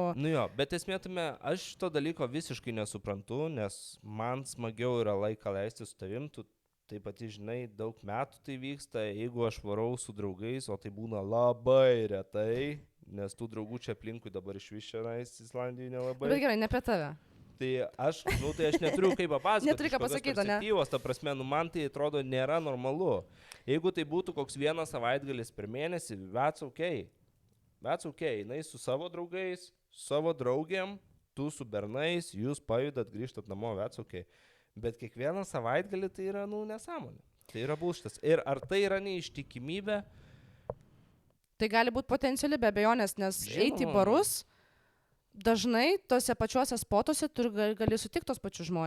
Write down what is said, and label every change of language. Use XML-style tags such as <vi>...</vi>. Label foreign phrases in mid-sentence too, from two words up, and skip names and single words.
<lt>Nu jo, bet esmėtume, aš to dalyko visiškai nesuprantu, nes man smagiau yra laiką leisti su tavim, tu taip pat, žinai, daug metų tai vyksta, jeigu aš varau su draugais, o tai būna labai retai, nes tų draugų čia aplinkui dabar iš viščianais Islandijoje nelabai. Bet gerai, ne apie tave. Tai aš neturiu kaip papasakoti. Neturi ką pasakyti, ne? Ta prasme, man tai atrodo nėra normalu. Jeigu tai būtų koks vienas savaitgalis per mėnesį,</lt> <en>that's okay. That's okay. Jinai su savo draugais, su savo draugiam, tu su bernais, jūs pajudat, grįžtat namo, that's okay.</en> <lt>Bet kiekvieną savaitgalį tai yra, nesąmonė. Tai yra bullshitas. Ir ar tai yra neištikimybė? Tai gali būti potenciali be abejonės, nes eiti į barus, dažnai tose pačiuose spotuose tu gali sutikti tos pačius žmonės.</lt>